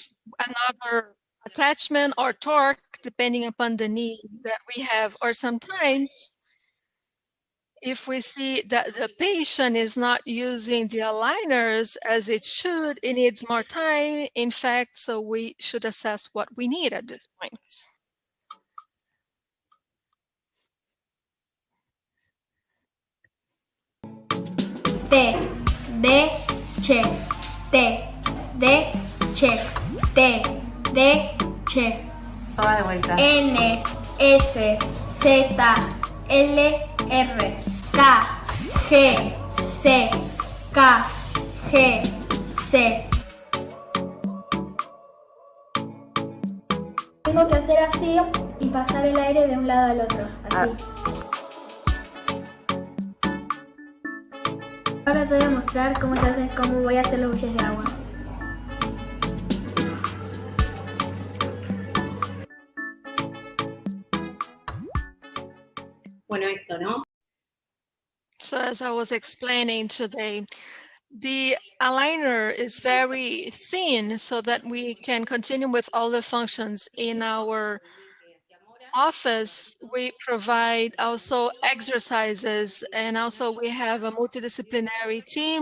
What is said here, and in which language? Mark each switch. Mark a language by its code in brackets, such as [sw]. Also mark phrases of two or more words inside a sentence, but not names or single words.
[en] Another attachment or torque, depending upon the need that we have, or sometimes if we see that the patient is not using the aligners as it should, it needs more time, in fact, so we should assess what we need at this point. T, D, che, T, D, che, T, D, che. [es] Toda de vuelta. N, S, Z, L, R, K, G, C, K, G, C. Tengo que hacer así y pasar el aire de un lado al otro, así. Ahora te voy a mostrar cómo se hace, cómo voy a hacer los buches de agua. Bueno, esto, ¿no? [en] So as I was explaining today, the aligner is very thin so that we can continue with all the functions. In our office, we provide also exercises, and also we have a multidisciplinary team.